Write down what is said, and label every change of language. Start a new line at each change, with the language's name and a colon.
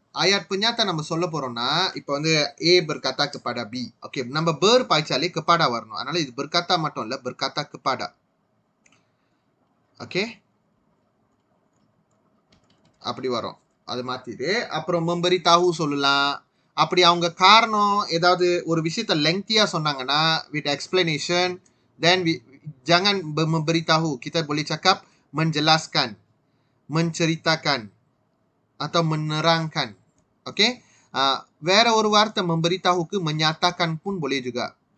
Tamil: Ayat penyata நம்ம சொல்ல போறோம்னா, இப்போ வந்து
Malay: A berkata kepada B.
English: Okay.
Tamil: நம்ம ber பாய்ச்சாலே kepada வரணும். அதனால இது berkata மட்டும் இல்ல, berkata kepada. Okay. அப்படி வரும். அது மாத்திட்டு அப்புறம் memberitahu சொல்லலாம். அப்படி அவங்க காரணம் ஏதாவது ஒரு விஷயத்தை lengthy-ஆ சொன்னாங்கன்னா
English: with explanation, then
Malay: jangan memberitahu. Kita boleh cakap menjelaskan. menceritakan atau menerangkan. Okey?
Tamil: வேற ஒரு வார்த்தை memberitahuக்கு menyatakan
Malay: pun boleh juga.